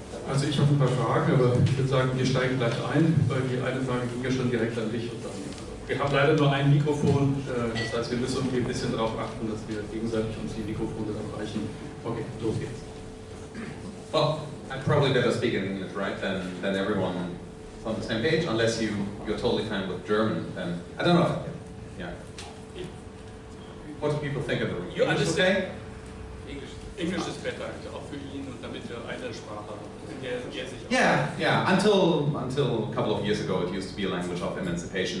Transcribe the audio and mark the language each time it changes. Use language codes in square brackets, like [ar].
[de] Also ich habe ein paar Fragen, aber ich würde sagen, wir steigen gleich ein, weil die eine Frage ging ja schon direkt an dich. Und dann, wir haben leider nur ein Mikrofon, das heißt, wir müssen irgendwie ein bisschen darauf achten, dass wir gegenseitig uns die Mikrofone dann reichen. Okay, los geht's. [en] Well, I'd probably better speak in English, right? Then everyone is on the same page, unless you're totally fine with German. Then I don't know. Yeah. What do people think of the room? You understand? English is better, [de] auch für ihn und damit wir eine Sprache haben. [en] Yeah. Until a couple of years ago, it used to be a language of emancipation.